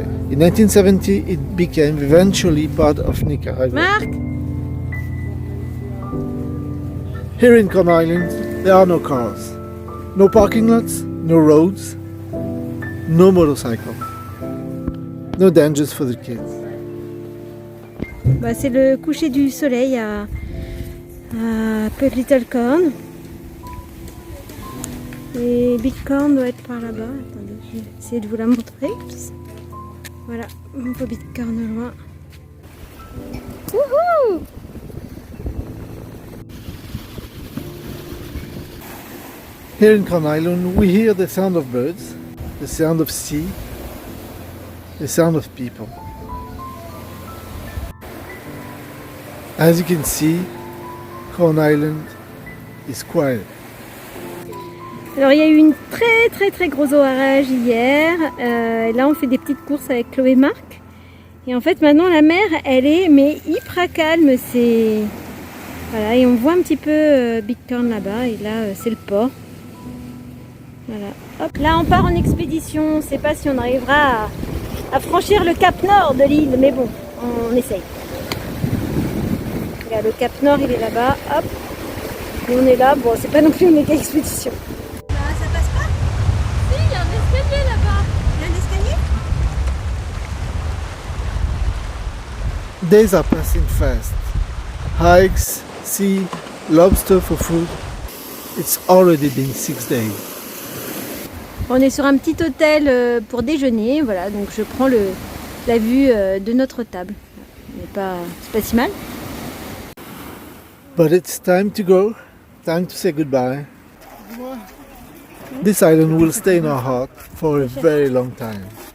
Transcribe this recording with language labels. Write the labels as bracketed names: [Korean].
[English] In 1970, it became eventually part of Nicaragua. Marc? Here in Corn Island, there are no cars, no parking lots, no roads, no motorcycle, no dangers for the kids. [French] Bah, c'est le coucher du soleil à Little Corn. Et Big Corn doit être par là-bas. Attendez, je vais essayer de vous la montrer. Voilà, on voit Big Corn au loin. Wouhou! [English] Here in Corn Island, we hear the sound of birds, the sound of sea, the sound of people. As you can see, Corn Island is quiet. [French] Alors il y a eu une très gros orage hier. Là on fait des petites courses avec Chloé et Marc. Et en fait maintenant la mer elle est mais hyper calme. C'est voilà, et on voit un petit peu Big Corn là-bas. Et là c'est le port. Voilà. Hop, là on part en expédition. On ne sait pas si on arrivera à franchir le cap nord de l'île, mais bon, on essaye. Regarde, le cap nord il est là-bas. Hop. Et on est là. Bon, c'est pas non plus une méga expédition. [English] Days are passing fast. Hikes, sea, lobster for food. It's already been 6 days. [French] On est sur un petit hôtel pour déjeuner, voilà, donc je prends la vue de notre table. C'est pas si mal. [English] But it's time to go, time to say goodbye. This island will stay in our heart for a very long time.